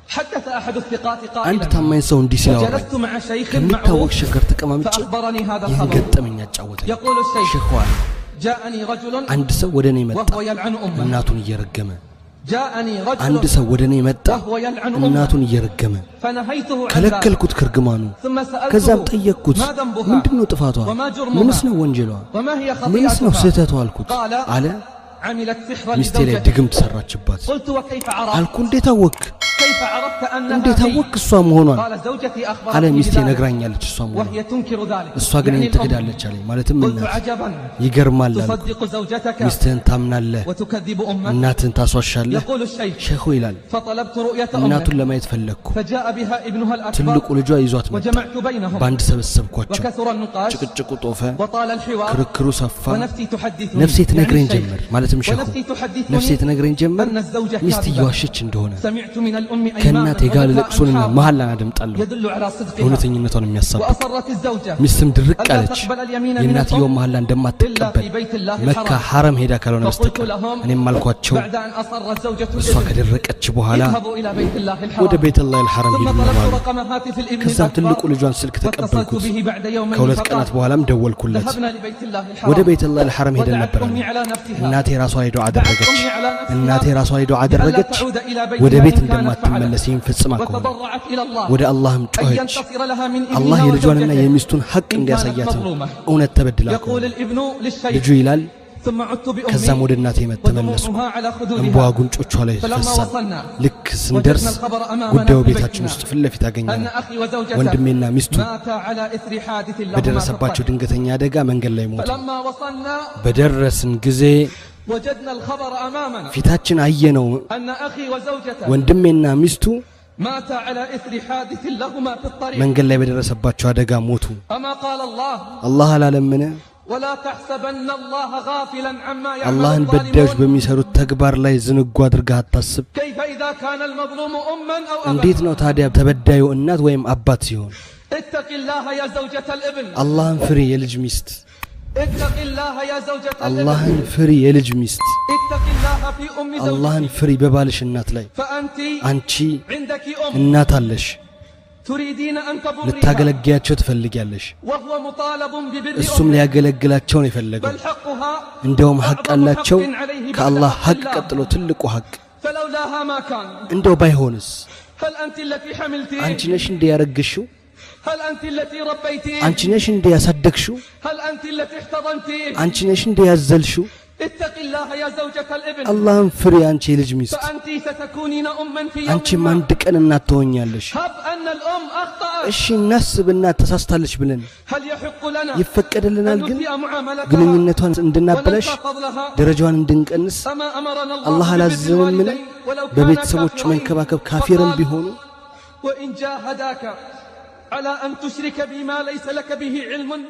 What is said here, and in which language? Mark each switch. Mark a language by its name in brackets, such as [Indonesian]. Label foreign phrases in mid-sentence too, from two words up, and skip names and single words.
[Arabic] حدث أحد الثقات [Amharic] አንድ [Arabic] قائلا [Amharic] ታማኝ ሰው እንዲህ ሲያወራ [Arabic] وجلست مع شيخ [Amharic] ከሚታወቅ [Arabic] معروف [Amharic] ሸገር ተቀማምጬ [Arabic] فأخبرني هذا [Amharic] ይህን [Arabic] الخبر [Amharic] ገጠመኝ አጫወተኝ [Arabic] يقول الشيخ [Amharic] ሸኽዋን [Arabic] جاءني رجل [Amharic] አንድ ሰው ወደኔ መጣ [Arabic] وهو يلعن أمه [Amharic] እናቱን እየረገመ [Arabic] جاءني [Amharic] አንድ [Arabic] رجل [Amharic] ሰው ወደኔ መጣ [Arabic] وهو يلعن أمه [Amharic] እናቱን እየረገመ [Arabic] فنهيته عن ذلك [Amharic] ከለከልኩት ከርግማኑ [Arabic] ثم [Amharic] ከዛም [Arabic] سألته [Amharic] ጠየቅኩት [Arabic] ما ذنبها [Amharic] ምንድነው ጥፋቷ [Arabic] وما جرمها [Amharic] ምንስ ነው ወንጀሏ [Arabic] وما هي [Amharic] ምንስ ነው [Arabic] خطيئتها [Amharic] ስህተቷ አልኩት [Arabic] قال [Amharic] አለ [Arabic] عملت سحرا [Amharic] ሚስቴ ላይ [Arabic] لزوجتي [Amharic] ድግምት ሰራችባት [Arabic] قلت وكيف عرفت [Amharic] አልኩ እንዴት አወክ [Arabic] كيف عرفت [Amharic] እንዴት [Arabic] أنها هي [Amharic] አወክ እሷ መሆኗን [Arabic] قال زوجتي [Amharic] አለ [Arabic] أخبرتني [Amharic] ሚስቴ [Arabic] بذلك [Amharic] ነግራኛለች እሷ መሆኗን [Arabic] وهي تنكر ذلك [Amharic] እሷ ግን [Arabic] يعني الأم. [Amharic] ትክዳለች አለኝ ማለትም [Arabic] قلت [Amharic] እናት [Arabic] عجبا [Amharic] ይገርማል አልኩ [Arabic] تصدق زوجتك [Amharic] ሚስትህን ታምናለህ [Arabic] وتكذب أمك [Amharic] እናትህን ታስዋሻለህ [Arabic] يقول الشيخ [Amharic] ሸኹ ይላል [Arabic] فطلبت رؤية [Amharic] እናቱን [Arabic] أمك [Amharic] ለማየት ፈለግኩ [Arabic] فجاء بها ابنها الأكبر [Amharic] ትልቁ ልጇ ይዟት መጣ [Arabic] وجمعت بينهم [Amharic] ባንድ ሰበሰብኳቸው [Arabic] وكثر النقاش [Amharic] ጭቅጭቁ ጦፈ [Arabic] وطال الحوار [Amharic] ክርክሩ ሰፋ [Arabic] ونفسي تحدثني [Amharic] ነፍሴ ትነግረኝ [Arabic] يعني [Amharic] ጀመር ማለትም ሸኹ [Arabic] ونفسي تحدثني [Amharic] ነፍሴ ትነግረኝ ጀመር [Arabic] أن الزوجة [Amharic] ሚስት [Arabic] كاذبة [Amharic] እየዋሸች እንደሆነ [Arabic] سمعت من الأم [Amharic] ከእናቴ [Arabic] أيمانا [Amharic] ጋር [Arabic] وبكاء [Amharic] ለቅሶንና [Arabic] حار [Amharic] መሐላን አደምጣለሁ [Arabic] يدل على صدقها [Amharic] እውነተኝነቷን የሚያሳብቅ [Arabic] وأصرت الزوجة [Amharic] ሚስትም ድርቅ [Arabic] ألا [Amharic] አለች [Arabic] تقبل اليمين من [Amharic] የእናትየው [Arabic] الأم [Amharic] መሐላ [Arabic] إلا [Amharic] እንደማትቀበል [Arabic] في بيت الله [Amharic] መካ [Arabic] الحرام [Amharic] ሐረም ሄዳ ካልሆነ [Arabic] فقلت [Amharic] በስተቀር [Arabic] لهم [Amharic] እኔም አልኳቸው [Arabic] بعد أن أصرت زوجة [Amharic] እሷ [Arabic] الابن [Amharic] ከደረቀች በኋላ [Arabic] اذهبوا إلى بيت الله [Amharic] ወደ [Arabic] الحرام [Amharic] ቤተ [Arabic] الله الحرام ثم [Amharic] ሄዱ [Arabic] طلبت [Amharic] ማለት [Arabic] رقم هاتف الابن [Amharic] ከዛም ትልቁ [Arabic] الأكبر [Amharic] ልጇን ስልክ [Arabic] فاتصلت [Amharic] ተቀበልኩት [Arabic] به بعد يومين [Amharic] ከሁለት [Arabic] فقال [Amharic] ቀናት በኋላም ደወልኩለት [Arabic] ذهبنا لبيت الله [Amharic] ወደ [Arabic] الحرام [Amharic] ቤተ [Arabic] الله الحرام [Amharic] ሄደን [Arabic] ودعت [Amharic] ነበር [Arabic] أمي على نفسها [Amharic] እናቴ ራሷ ሄዶ [Arabic] دعت [Amharic] አደረገች [Arabic] أمي على نفسها [Amharic] እናቴ ራሷ ሄዶ [Arabic] لئلا [Amharic] አደረገች [Arabic] تعود إلى [Amharic] ወደ [Arabic] بيتها [Amharic] ቤት [Arabic] إن كانت [Amharic] እንደማትመለስ ይህን ፈጽማ ከሆነ [Arabic] وتضرعت إلى الله [Amharic] ወደ አላህም [Arabic] أن [Amharic] ጮኸች [Arabic] ينتصر لها من [Amharic] አላህ [Arabic] ابنها [Amharic] የልጇንና [Arabic] وزوجته [Amharic] የሚስቱን ሐቅ [Arabic] إن كانت [Amharic] እንዲያሳያት [Arabic] مظلومة [Amharic] እውነት ተበድላ [Arabic] يقول [Amharic] ከሆነ [Arabic] الابن للشيخ [Amharic] ልጁ ይላል [Arabic] ثم عدت [Amharic] ከዛም [Arabic] بأمي [Amharic] ወደ እናቴ ተመለስኩ [Arabic] ودموعها على [Amharic] እንቧ [Arabic] خدودها [Amharic] ጉንጮቿ ላይ [Arabic] فلما [Amharic] ፈሳ [Arabic] وصلنا [Amharic] ልክ ስንደርስ [Arabic] وجدنا الخبر أمامنا [Amharic] ጉዳዩ [Arabic] في [Amharic] ቤታችን [Arabic] بيتنا [Amharic] ውስጥ ፊት ለፊት [Arabic] أن [Amharic] አገኘነው [Arabic] أخي وزوجته [Amharic] ወንድሜና ሚስቱ [Arabic] ماتا على إثر حادث لهما في [Amharic] በደረሰባቸው [Arabic] الطريق [Amharic] ድንገተኛ አደጋ መንገድ ላይ ሞቱ [Arabic] فلما وصلنا [Amharic] በደረስን ጊዜ [Arabic] وجدنا الخبر أمامنا [Amharic] ፊታችን አየነው [Arabic] أن أخي وزوجته [Amharic] ወንድሜና ሚስቱ [Arabic] ماتا على إثر حادث لهما في الطريق [Amharic] መንገድ ላይ በደረሰባቸው አደጋ ሞቱ [Arabic] أما قال الله [Amharic] አላህ አላለምን [Arabic] ولا تحسبن الله غافلا عما يعمل [Amharic] አላህን በዳዮች [Arabic] الظالمون [Amharic] በሚሰሩት ተግባር ላይ ዝንጉ አድርገህ አታስብ [Arabic] كيف إذا كان المظلوم أما أو [Amharic] እንዴት [Arabic] أبا [Amharic] ነው ታዲያ ተበዳዩ እናት ወይም አባት ሲሆን [Arabic] اتق الله يا زوجة الابن [Amharic] አላህን ፍሪ የልጅ ሚስት [Arabic] اتق الله يا زوجة الابن [Amharic] አላህን ፍሪ የልጅ ሚስት [Arabic] اتق الله في أم [Amharic] አላህን [Arabic] زوجك [Amharic] ፍሪ በባልሽ እናት ላይ [Arabic] فأنت [Amharic] አንቺ [Arabic] عندك أم [Amharic] እናት አለሽ [Arabic] تريدين أن تبريها [Amharic] ልታገለግያቸው ትፈልጊያለሽ [Arabic] وهو مطالب ببر [Amharic] እሱም [Arabic] أمه [Amharic] ሊያገለግላቸው ነው የፈለገው [Arabic] بل حقها [Amharic] እንደውም ሐቅ [Arabic] أعظم [Amharic] አላቸው [Arabic] حق عليه بعد [Amharic] ከአላህ [Arabic] حق [Amharic] ሐቅ [Arabic] الله. [Amharic] ቀጥሎ ትልቁ ሐቅ [Arabic] فلولاها ما كان [Amharic] እንደው ባይሆንስ [Arabic] هل أنت التي حملتيه [Amharic] አንቺ ነሽ እንደ ያረግሽው [Arabic] هل أنت التي ربيتيه [Amharic] አንቺ ነሽ እንደ ያሳደግሽው [Arabic] هل أنت التي احتضنتيه [Amharic] አንቺ ነሽ እንደ ያዘልሽው [Arabic] اتق الله يا زوجة الابن [Amharic] አላህን ፍሪ አንቺ የልጅ ሚስት [Arabic] فأنت ستكونين أما في يوم [Amharic] አንቺም [Arabic] ما [Amharic] አንድ ቀን እናት ትሆኛለሽ [Arabic] هب أن الأم أخطأت [Amharic] እሺ እናስብ እናት ተሳስታለች ብለን [Arabic] هل يحق لنا [Amharic] ይፈቀድልናል [Arabic] أن [Amharic] ግን [Arabic] نسيء معاملتها [Amharic] ግንኙነቷን እንድናበላሽ [Arabic] وننتقض لها [Amharic] ደረጃዋን እንድንቀንስ [Arabic] أما أمرنا [Amharic] አላህ [Arabic] الله [Amharic] አላዘዘምን [Arabic] بالوالدين ولو كان [Amharic] በቤተሰቦች [Arabic] كافرين [Amharic] መንከባከብ ካፊርም [Arabic] فقال [Amharic] ቢሆኑ [Arabic] وإن جاهداك على أن تشرك بما ليس لك به علم